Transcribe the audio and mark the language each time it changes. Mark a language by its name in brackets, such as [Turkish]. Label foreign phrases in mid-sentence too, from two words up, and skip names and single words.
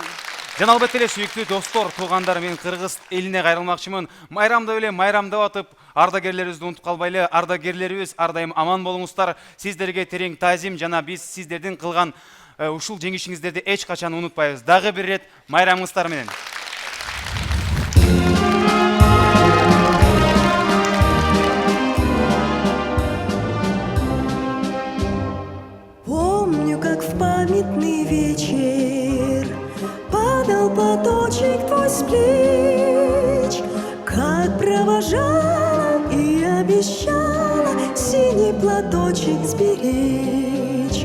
[Kyrgyz] Жана албетте эле сүйүктүү достор, туугандар, мен кыргыз элине кайрылмакчымын. Майрамдап эле майрамдап атып, ардагерлерибизди унутуп калбайлы. Ардагерлерибиз ар дайым аман болуңуздар. Сиздерге терең таазим жана биз сиздердин кылган ушул жеңишиңиздерди эч качан унутпайбыз. Дагы бир рет майрамыңыздар менен. [Russian] Помню, как в памятный вечер падал платочек твой с плеч, провожала и обещала синий платочек сберечь.